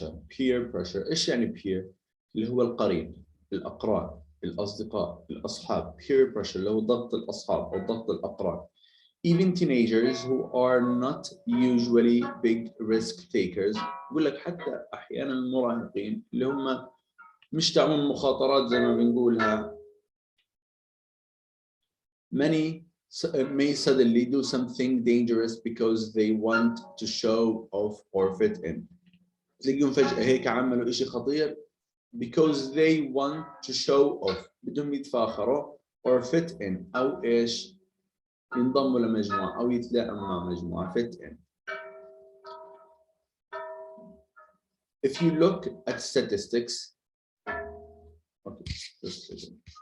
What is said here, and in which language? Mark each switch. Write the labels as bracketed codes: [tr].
[ar] peer pressure ايش يعني peer؟ اللي هو القرين الاقران الاصدقاء الاصحاب. peer pressure اللي هو ضغط الاصحاب او ضغط الاقران. [en] even teenagers who are not usually big risk takers. [ar] بقول لك حتى احيانا المراهقين اللي هم مش تعمل مخاطرات زي ما بنقولها [en] many may suddenly do something dangerous because they want to show off or fit in. [ar] تلاقيهم فجأة هيك عملوا إشي خطير [en] because they want to show off [ar] بدهم يتفاخروا [en] or fit in [ar] أو إيش ينضموا لمجموعة أو يتلائموا مع مجموعة [en] fit in. If you look at statistics okay, just a second.